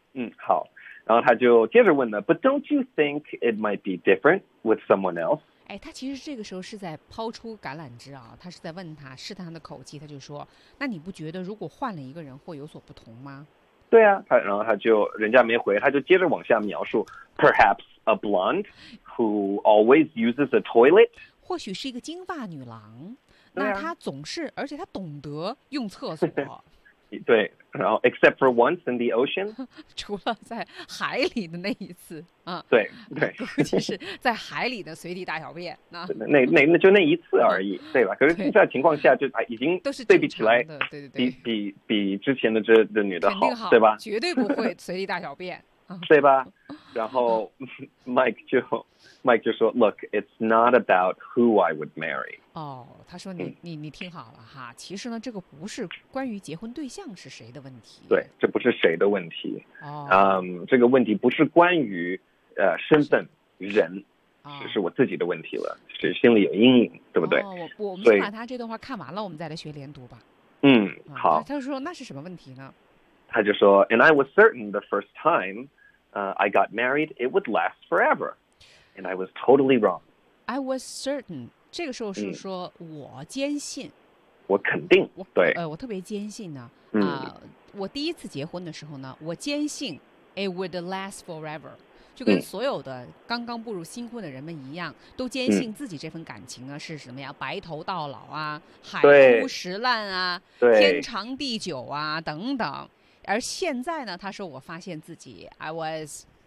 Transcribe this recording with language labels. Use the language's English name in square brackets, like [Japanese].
[Chinese] 嗯，好，然后他就接着问了 [English] ，But don't you think it might be different with someone else？ [Chinese] 哎，他其实这个时候是在抛出橄榄枝啊，他是在问他，试探他的口气，他就说，那你不觉得如果换了一个人会有所不同吗？对啊，然后他就人家没回，他就接着往下描述 ， [English] Perhaps a blonde who always uses a toilet， [Chinese] 或许是一个金发女郎。那他总是，而且他懂得用厕所。对，然后 [English] except for once in the ocean， [Chinese] 除了在海里的那一次啊。对对，估计是在海里的随地大小便啊。那就那一次而已，对吧？可是现在情况下就已经都是对比起来，对对对，比之前的这女的好，对吧？绝对不会随地大小便，对吧？然后Mike 就说 [English] ，Look， it's not about who I would marry。 [Chinese] 哦，他说你听好了哈，其实呢，这个不是关于结婚对象是谁的问题。对，这不是谁的问题。哦，这个问题不是关于身份人，是我自己的问题了，是心里有阴影，对不对？哦，我们先把他这段话看完了，我们再来学连读吧。嗯，好。他就说那是什么问题呢？ [English] 他就说 ，And I was certain the first time, I got married, it would last forever, and I was totally wrong. I was certain. [Chinese] 这个时候是说我坚信、嗯、我肯定对我特别坚信呢、嗯我第一次结婚的时候呢我坚信 [English] it would last forever [Chinese] 就跟所有的刚刚步入新婚的人们一样、嗯、都坚信自己这份感情呢、嗯、是什么呀白头到老啊海枯石烂啊天长地久啊等等而现在呢他说我发现自己 [English] I was